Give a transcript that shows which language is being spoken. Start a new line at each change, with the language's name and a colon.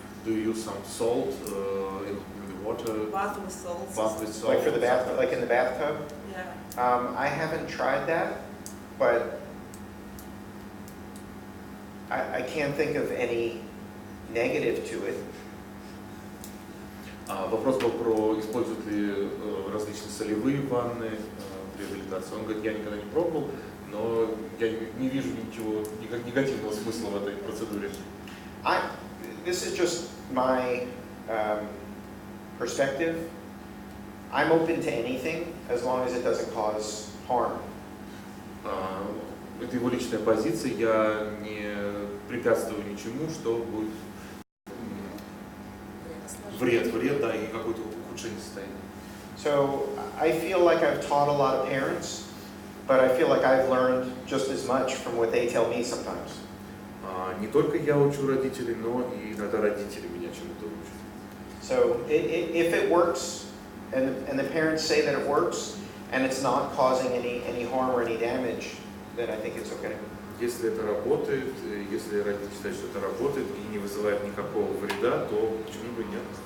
English: Do you use some salt in the water? Bath with salt. Bath with salt. Like for the bath, like in the bathtub? Yeah. I haven't tried that, but I can't think of any negative to it.
Russian: Вопрос был про используют ли различные солевые ванны при реабилитации. Он говорит, я никогда не пробовал, но я не вижу ничего негативного смысла в этой процедуре.
English: This is just my perspective. I'm open to anything as long as it doesn't cause harm.
Russian: Это его личная позиция. Я не препятствую ничему, что будет вред, да, и какое-то ухудшение состояния.
English: So I feel like I've taught a lot of parents, but I feel like I've learned just as much from what they tell me sometimes.
Russian: Не только я учу родителей, но и иногда родители меня чему-то учат.
English: So if it works, and the parents say that it works, and it's not causing any harm or any damage, then I think it's okay.
Russian: Если это работает, если родители считают, что это работает и не вызывает никакого вреда, то почему бы нет?